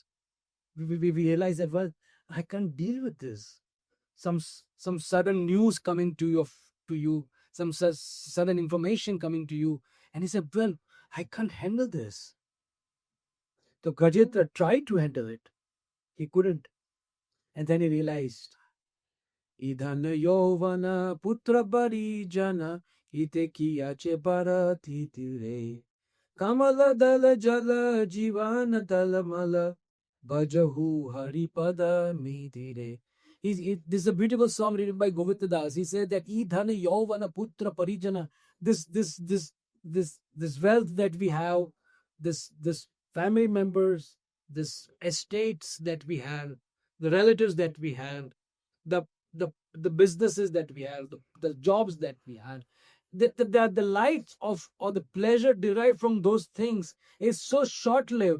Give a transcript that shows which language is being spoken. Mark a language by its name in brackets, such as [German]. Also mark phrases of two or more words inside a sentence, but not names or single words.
[English] We realize that, well, I can't deal with this. Some sudden news coming to you, some sudden information coming to you, and he said, "Well, I can't handle this." So Gajendra tried to handle it. He couldn't. And then he realized, [Bangla] "ই ধন যৌবন পুত্র পরিজন ইথে কি আছে পরতীতি রে কমল দল জল জীবন টলমল ভজহুঁ হরিপদ নিতি রে." [English] This is a beautiful song written by Govind. He said that [Bangla] ই ধন যৌবন পুত্র পরিজন, [English] this wealth that we have, this family members, this estates that we have, the relatives that we have, the the businesses that we have, the jobs that we have, the light of or the pleasure derived from those things is so short-lived.